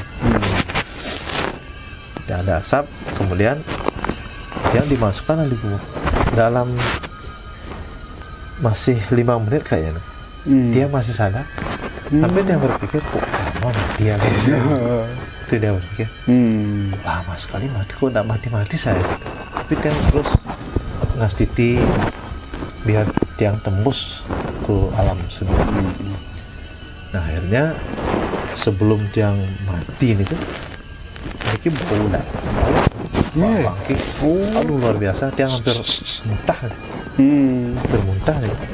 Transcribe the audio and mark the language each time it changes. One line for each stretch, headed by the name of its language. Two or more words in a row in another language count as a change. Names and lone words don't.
Indonesian: Ada asap, kemudian tiang dimasukkan di bawah dalam masih 5 menit kayaknya. Dia masih sadar, tapi dia berpikir kok lama dia gitu. Itu dia berpikir lama sekali mati, kok tidak mati saya. Tapi tiang terus ngastiti biar tiang tembus ke alam sudah. Nah akhirnya sebelum tiang mati ini tuh ini bau bangkit, aduh luar biasa, tiang hampir muntah, nih.